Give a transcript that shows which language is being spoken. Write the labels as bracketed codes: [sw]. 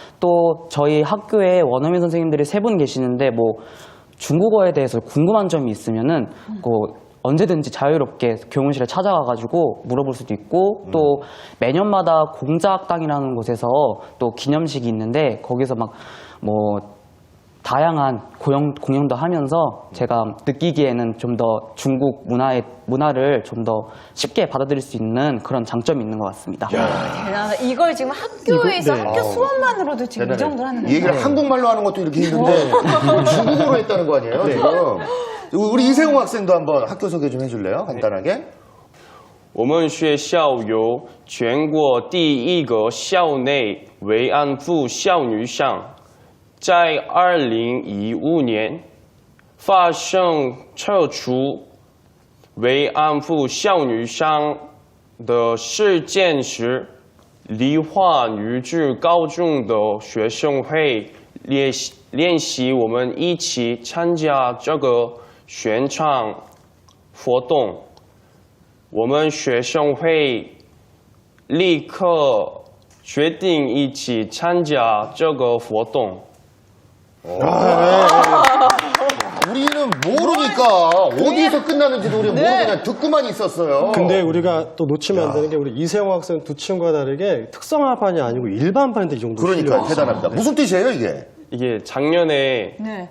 [ko] 또 저희 학교에 원어민 선생님들이 3분 계시는데 뭐 중국어에 대해서 궁금한 점이 있으면은 언제든지 자유롭게 교무실에 찾아가가지고 물어볼 수도 있고 또 매년마다 공자학당이라는 곳에서 또 기념식이 있는데 거기서 막 뭐 다양한 공연도 하면서 제가 느끼기에는 좀 더 중국 문화를 좀 더 쉽게 받아들일 수 있는 그런 장점이 있는 것 같습니다. 대단하다. 이걸 지금 학교에서 네. 학교 수업만으로도 지금 이 정도를 하는 이 거예요. 얘기를 한국말로 하는 것도 이렇게 힘든데 중국어로 했다는 거 아니에요, 지금? 우리 이세웅 학생도 한번 학교 소개 좀 해줄래요? 간단하게. [zh] 我们学校有全国第一个校内慰安妇少女上，在2015年发生撤除慰安妇少女上的事件时，梨花女子高中的学生会练习我们一起参加这个宣传活动。我们学生会立刻决定一起参加这个活动。 [ko] 우리는 모르니까 어디서 끝나는지도 우리 모르고 그냥 듣고만 있었어요. 근데 우리가 또 놓치면 안 되는 게 우리 이세영 학생 두 친구와 다르게 특성화반이 아니고 일반반인데 이 정도 그러니까 실력이 대단합니다. 무슨 뜻이에요, 이게? 이게 작년에 네.